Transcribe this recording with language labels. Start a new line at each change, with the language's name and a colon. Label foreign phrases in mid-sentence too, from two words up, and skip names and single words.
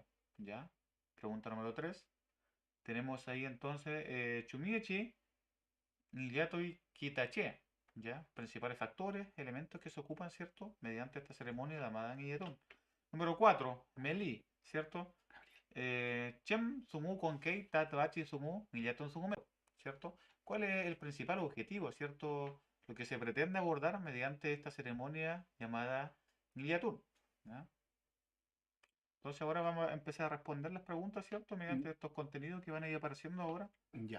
Spanish: ¿Ya? Pregunta número 3. Tenemos ahí entonces
Mapuche: Chumiechi Niyatui Kitache.
Spanish: ¿Ya? Principales factores, elementos que se ocupan, ¿cierto? Mediante esta ceremonia llamada Niyatun.
Mapuche: Número 4. Meli. ¿Cierto? Chem sumu con kei tatachi sumu millaton sumu meu,
Spanish: ¿cierto? ¿Cuál es el principal objetivo, cierto? Lo que se pretende abordar mediante esta ceremonia llamada millatun, ¿ya? Entonces ahora vamos a empezar a responder las preguntas, ¿cierto? Mm. Mediante estos contenidos que van a ir apareciendo ahora. Ya.